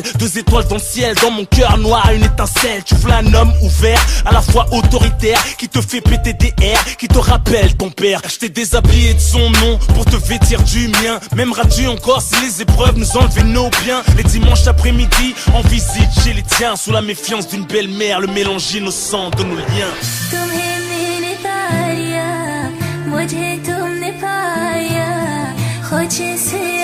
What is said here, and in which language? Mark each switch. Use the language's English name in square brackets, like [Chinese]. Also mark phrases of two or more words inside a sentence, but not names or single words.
[French] 2 étoiles dans le ciel, dans mon cœur noir une étincelle. Tu veux un homme ouvert, à la fois autoritaire, qui te fait péter des airs, qui te rappelle ton père. Je t'ai déshabillé de son nom pour te vêtir du mien. M'aimeras-tu encore si les épreuves nous enlevaient nos biens? Les dimanches après-midi, en visite chez les tiens, sous la méfiance d'une belle-mère, le mélange innocent de nos liens. [Hindi] तुम्हें मिलता या मुझे तुमने पाया, खुद से